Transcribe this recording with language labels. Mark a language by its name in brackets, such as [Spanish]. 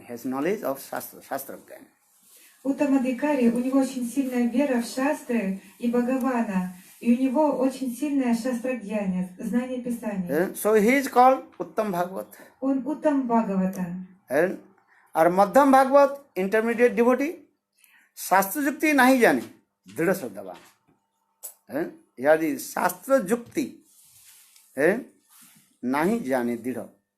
[English] He has knowledge of Shastra Gyan. [Russian] Уттам Адхикари, у него очень сильная вера в шастры и Бхагавана. И у него очень сильное шастрагьяня, знание Писания. [English] So he is called Uttam Bhagavat. [Russian] Он Уттам Бхагавата. [English] And our Madhyam Bhagavat, intermediate devotee, [Bangla] Shastra Yukti nahi jane, Dhrida Shraddhavan. [English] Here the [Bangla] Shastra Yukti nahi jane Dhrida.